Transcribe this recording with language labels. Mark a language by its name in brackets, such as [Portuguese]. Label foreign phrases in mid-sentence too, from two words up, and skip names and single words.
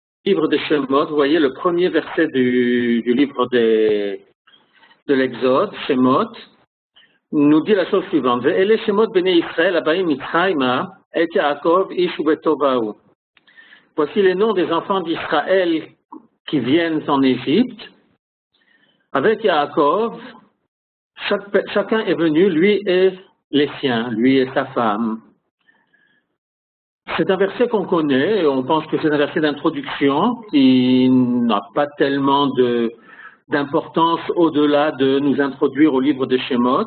[French] Livre de Shemot, vous voyez le premier verset du livre de l'Exode, Shemot, nous dit la chose suivante. [Hebrew] ואלה שמות בני ישראל הבאים מצרימה את יעקב איש וביתו. [French] Voici les noms des enfants d'Israël qui viennent en Égypte. Avec Yaakov, chacun est venu, lui et les siens, lui et sa femme. C'est un verset qu'on connaît, on pense que c'est un verset d'introduction qui n'a pas tellement d'importance au-delà de nous introduire au livre de Shemot.